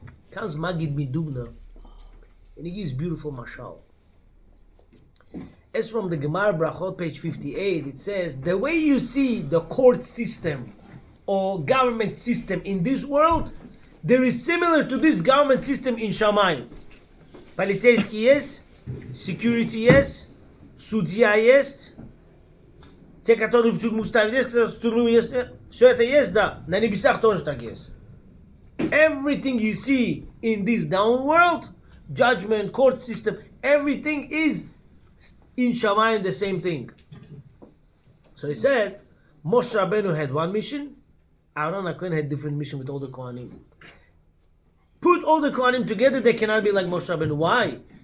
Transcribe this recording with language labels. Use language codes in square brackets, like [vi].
[en] Comes Magid Midubna, and he gives beautiful mashal. As from the Gemara Brachot, page 58, it says, the way you see the court system or government system in this world, there is similar to this government system in Shamayim. [ru] Полицейский есть, security есть, судья есть, те, которые в тюрьму ставят, есть, в тюрьму есть, все это есть, да, на небесах тоже так есть. [en] Everything you see in this down world, judgment, court system, everything is in Shamayim the same thing. So he said, Moshe Rabbeinu had one mission, Aaron HaKohen had different mission with all the Kohanim. Put all the Kohanim together, they cannot be like Moshe Rabbeinu. Why?